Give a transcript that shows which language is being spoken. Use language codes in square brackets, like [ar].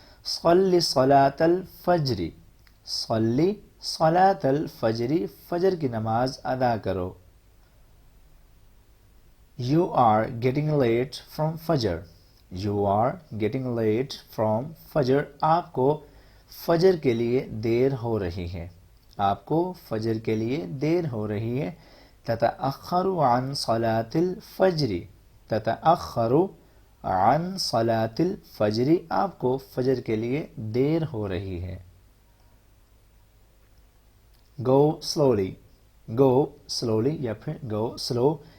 [ar] صلی صلاة الفجر. صلی صلاة الفجر. [ur] فجر کی نماز ادا کرو. [en] You are getting late from فجر. You are getting late from فجر. [ur] آپ کو فجر کے لیے دیر ہو رہی ہے. آپ کو فجر کے لیے دیر ہو رہی ہے. [ar] تتأخر عن صلاة الفجر. تتأخر عن صلاة الفجر. [ur] آپ کو فجر کے لیے دیر ہو رہی ہے. [en] Go slowly. Go slowly [ur] یا پھر [en] go slow.